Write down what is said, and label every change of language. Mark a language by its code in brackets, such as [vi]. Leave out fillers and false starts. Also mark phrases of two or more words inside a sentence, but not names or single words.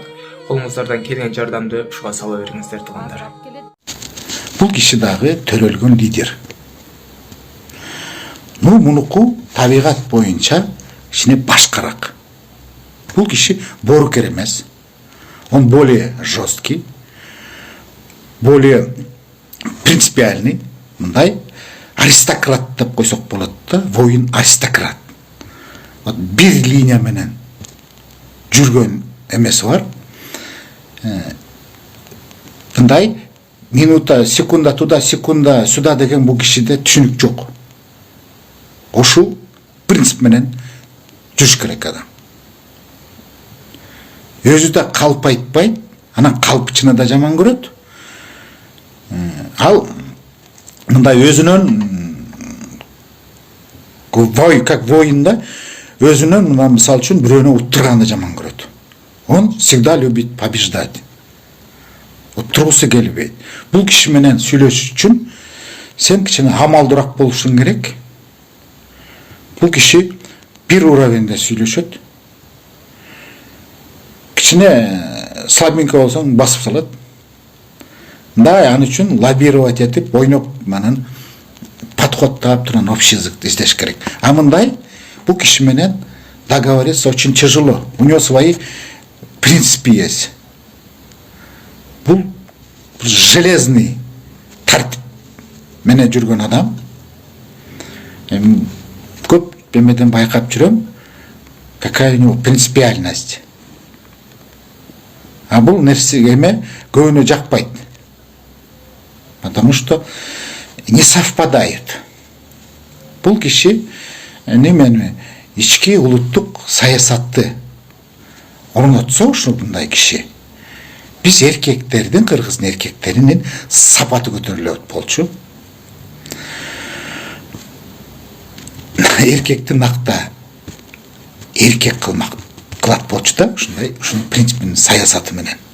[ky] Колуңуздардан келген жардамды ушуга сала бериңиздер туугандар. Бул киши дагы төрөлгөн лидер. Мунуку табигат боюнча кичине башкараак. Бул киши боорукер эмес. [ru] он более жесткий, более принципиальный, [ky] мындай аристократ деп койсок болот да, [ru] воин аристократ. [ky] Вот бир линия менен жүргөн эмеси бар. Мындай [ru] минута, секунда туда, секунда сюда [ky] деген бул кишиде түшүнүк жок. Ошул принцип менен жүрүш керек адам. Өзү да калп айтпайт, анан калпчыны да жаман көрөт. Ал мындай өзүнөн [ru] как воин [ky] да өзүнөн мына мисал үчүн бирөөнү уттурганды жаман көрөт. [ru] Он всегда любит побеждать. [ky] Уттургусу келбейт. Бул киши менен сүйлөшүш үчүн сен кичине амалдуураак болушуң керек. Бул киши бир уровеньде сүйлөшөт. Кичине слабенько болсоң басып салат. Да, аны үчүн лоббировать этип, ойноп, манан подходтап турган [ru] общий языкты [ky] издеш керек. А мындай бул киши менен [ru] договориться очень тяжело. У него свои принципы есть. [ky] Бул железный тартип менен жүргөн адам. Көп эмеден байкап жүрөм, [ru] какая у него принципиальность. [ky] А бул нерсеге эме көбүнө жакпайт. [ru] Потому что не совпадают. [ky] Бул киши немени ички улуттук саясатты орнотсо ушундай киши биз эркектердин, кыргыздын эркектеринин сапаты көтөрүлөт болчу. Эркекти накта эркек кылат болчу да, ушундай, ушунун принципинин саясаты менен.